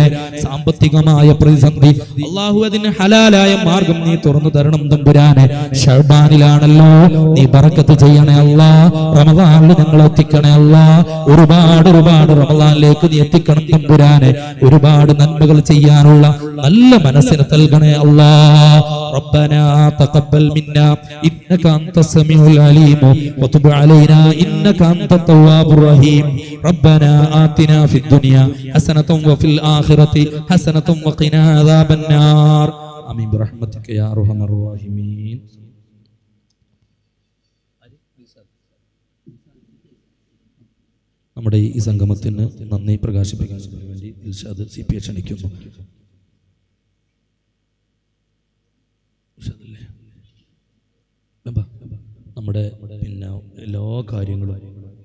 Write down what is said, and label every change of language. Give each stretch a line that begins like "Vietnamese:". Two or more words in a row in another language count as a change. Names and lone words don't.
Malayalam: സാമ്പത്തികമായ പ്രതിസന്ധി അല്ലാഹു അതിന് ഹലാലായ മാർഗം നീ തുറന്നു തരണം തമ്പുരാനെ. ശഅബാനിലാണല്ലോ, നീ ബറക്കത്ത് ചെയ്യണേ അല്ലാ. റമദാനിൽ ഞങ്ങൾ എത്തിക്കണേ അല്ലാ. ഒരുപാട് റമദാനിലേക്ക് നീ എത്തിക്കണം തമ്പുരാനെ. ഒരുപാട് നന്മകൾ ചെയ്യാനുള്ള നല്ല മനസ്സിനെ നൽകണേ അല്ലാ.
Arabic: ربنا تقبل منا إنك أنت السميع العليم وتب علينا إنك أنت التواب الرحيم. ربنا آتنا في الدنيا حسنة وفي الآخرة حسنة وقنا عذاب النار. آمين برحمتك يا أرحم الراحمين.
Malayalam: നമ്മുടെ ഈ സംഗമത്തിന് നന്ദി പ്രകാശിപ്പിക്കുന്നതിന് വേണ്ടി ദിൽഷാദ് CP ക്ഷണിക്കുന്നു. നമ്മുടെ എല്ലാ കാര്യങ്ങളും